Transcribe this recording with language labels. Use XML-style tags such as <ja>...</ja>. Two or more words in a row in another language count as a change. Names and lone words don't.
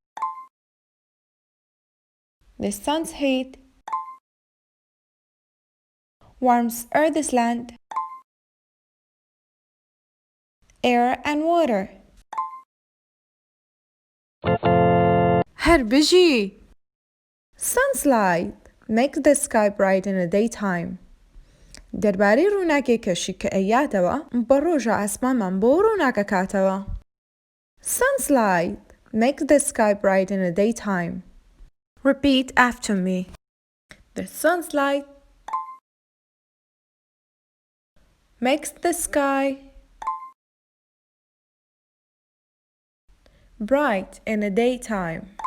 <en>The sun's heat warms Earth's land, air and water.</en> <ckb>هربجي.</ckb> <en>Sun's light makes the sky bright in the daytime.</en> <ckb>دەربارەی ڕووناکی کەشی کە ئەیاتەوە بە ڕۆژە ئاسمانمان بۆ ڕووناکە کاتەوە.</ckb> <en>Sunlight makes the sky bright in the daytime. Repeat after me. The sunlight makes the sky bright in the daytime.</en>